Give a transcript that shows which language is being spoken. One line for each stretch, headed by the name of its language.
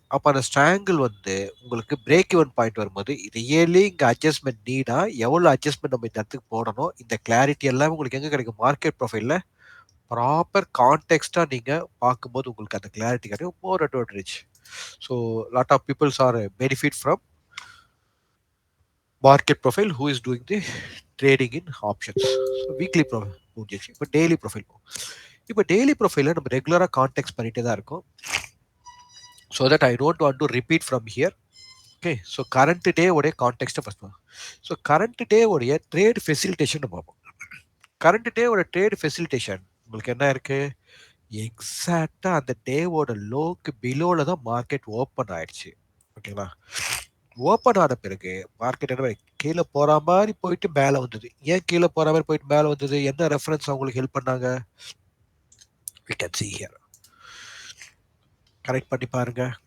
Tamil: அப்போ அந்த ஸ்ட்ராங்கிள் வந்து உங்களுக்கு பிரேக் ஈவன் பாயிண்ட் வரும்போது ரியலி இங்கே அட்ஜஸ்ட்மெண்ட் நீடா, எவ்வளோ அட்ஜஸ்ட்மெண்ட் நம்ம இந்த இடத்துக்கு போடணும், இந்த கிளாரிட்டி எல்லாமே உங்களுக்கு எங்கே கிடைக்கும், மார்க்கெட் ப்ரொஃபைலில் ப்ராப்பர் கான்டெக்ஸ்டாக நீங்கள் பார்க்கும்போது உங்களுக்கு அந்த கிளாரிட்டி கிடைக்கும். மோர் advantage.
English: So lot of peoples are benefit from market profile who is doing the trading in options.
Tamil: So weekly profile முடிஞ்சிச்சு. இப்போ டெய்லி ப்ரொஃபைல். இப்போ டெய்லி ப்ரொஃபைலில் நம்ம ரெகுலராக கான்டெக்ட் பண்ணிகிட்டே தான் இருக்கோம்.
English: So that I don't want to repeat from here. Okay, so current day உடைய context first. So current day உடைய trade facilitation பார்ப்போம்.
Tamil: current day உடைய trade facilitation உங்களுக்கு என்ன இருக்கு, எக்ஸாக்டா அந்த டேவோட லோக்கு பிலோல தான் மார்க்கெட் ஓப்பன் ஆயிடுச்சு. ஓகேங்களா? ஓப்பன் ஆன பிறகு மார்க்கெட் என்ன கீழே போற மாதிரி போயிட்டு மேலே வந்தது. ஏன் கீழே போற மாதிரி போயிட்டு மேலே வந்தது, என்ன ரெஃபரன்ஸ் அவங்களுக்கு ஹெல்ப் பண்ணாங்க,
English: we can see here.
Tamil: Correct பண்ணி பாருங்க.